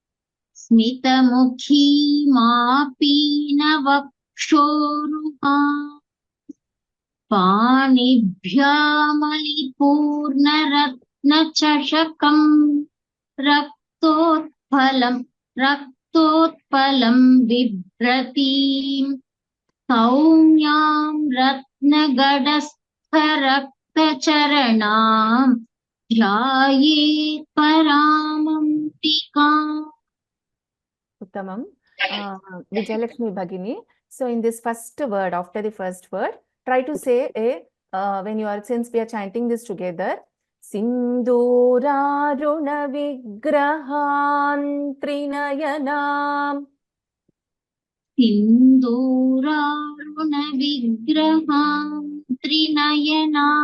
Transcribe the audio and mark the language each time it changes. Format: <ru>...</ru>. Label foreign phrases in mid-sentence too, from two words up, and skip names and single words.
<sa>ಸ್ಮಿತಮುಖೀಮಾಪೀನವಕ್ಷೋರುಹಾಂ ಪಾಣಿಭ್ಯಾಮಲಿಪೂರ್ಣರತ್ನಚಷಕಂ ರಕ್ತೋತ್ಪಲಂ ಬಿಭ್ರತೀಂ ಸೌಮ್ಯಾಂ ರತ್ನಗಡಸ್ಥರಕ್ತಚರಣಾಂ ಧ್ಯಾಯೇತ್ ಪರಾಮಂಬಿಕಾಂ. Uttamam. Vijayalakshmi Bhagini.</sa> <en>So in this first word, after the first word, try to say when you are, since we are chanting this together,</en> <sa>सिन्धुरारुण विग्रहन् त्रिनयनम्. सिन्धुरारुण विग्रहम् त्रिनयनम्.</sa>